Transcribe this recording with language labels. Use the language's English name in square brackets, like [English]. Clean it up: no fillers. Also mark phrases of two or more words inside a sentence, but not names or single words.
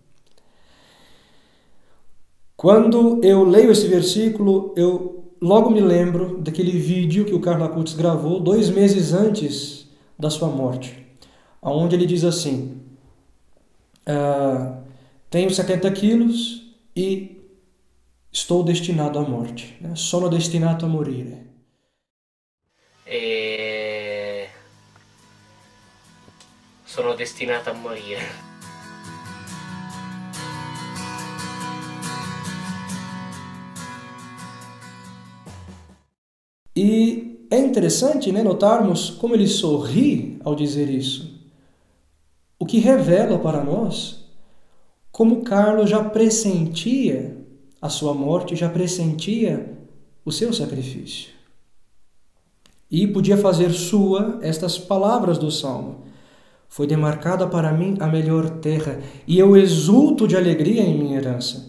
[Portuguese] Quando eu leio esse versículo, eu logo me lembro daquele vídeo que o Carlo Acutis gravou 2 meses antes da sua morte, onde ele diz assim: tenho 70 quilos e estou destinado à morte, né? [Italian] Sono destinato a morire. Sono destinato a morire. [Portuguese] E é interessante, né, notarmos como ele sorri ao dizer isso, o que revela para nós como Carlo já pressentia a sua morte, já pressentia o seu sacrifício. E podia fazer sua estas palavras do Salmo: foi demarcada para mim a melhor terra, e eu exulto de alegria em minha herança.